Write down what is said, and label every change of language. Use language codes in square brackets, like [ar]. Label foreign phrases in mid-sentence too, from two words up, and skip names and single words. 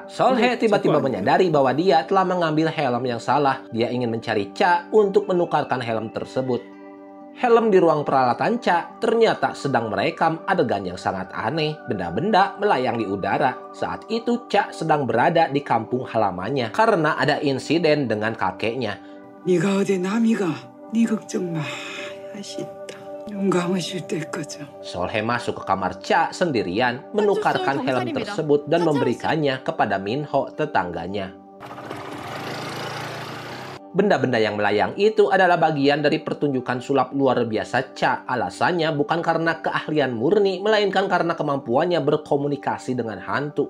[id] Seul-hae tiba-tiba menyadari bahwa dia telah mengambil helm yang salah. Dia ingin mencari Cha untuk menukarkan helm tersebut. Helm di ruang peralatan Cha ternyata sedang merekam adegan yang sangat aneh. Benda-benda melayang di udara. Saat itu Cha sedang berada di kampung halamannya karena ada insiden dengan kakeknya. [ko] 네가 어디 남이가 네 걱정 많이 하신다. 눈 감으실 때까지. [id] Solhe masuk ke kamar Cha sendirian, menukarkan helm tersebut dan memberikannya kepada Minho, tetangganya. Benda-benda yang melayang itu adalah bagian dari pertunjukan sulap luar biasa Cha. Alasannya bukan karena keahlian murni, melainkan karena kemampuannya berkomunikasi dengan hantu.